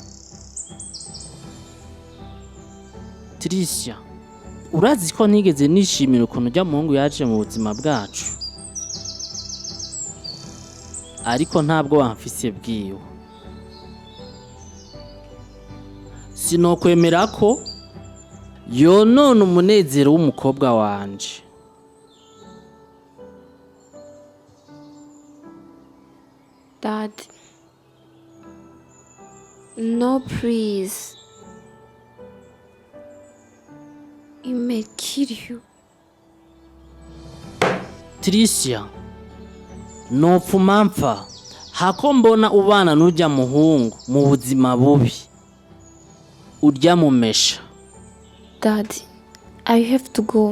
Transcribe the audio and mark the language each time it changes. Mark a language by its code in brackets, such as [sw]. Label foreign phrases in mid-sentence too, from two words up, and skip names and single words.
[rn] Tricia, urazi ko ntigeze nishimira ukuntu ujya muhungu yaje mu buzima bwacu, ariko ntabwo wamfise bwiwe. Sinokwemera ko yonona umunezero w'umukobwa wanje. [en] Dad, no please. It may kill you. [rn] Tricia, nopfuma mpfa hako mbona ubana n'ujya muhungu mu buzima bubi urya mumesha. [en] Dad, I have to go.